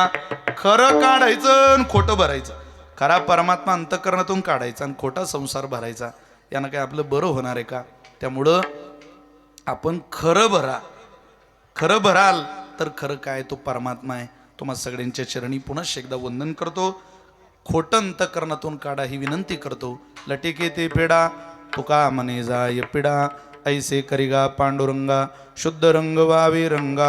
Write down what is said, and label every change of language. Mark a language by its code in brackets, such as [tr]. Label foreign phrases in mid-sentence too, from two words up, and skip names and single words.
[mr] खरं काढायचं आणि खोटं भरायचं. खरा परमात्मा अंतःकरणातून काढायचा आणि खोटा संसार भरायचा. यानं काय आपलं बरं होणार आहे का? त्यामुळं आपण खरं भरा. खरं भराल तर खरं काय तो परमात्मा आहे. तुम्हा सगळ्यांच्या चरणी पुन्हा एकदा वंदन करतो. खोटं अंतःकरणातून काढा ही विनंती करतो. लटिके ते पेडा तुका म्हणे जाय पिडा. ऐसे करिगा पांडुरंगा, शुद्ध रंग वावे रंगा.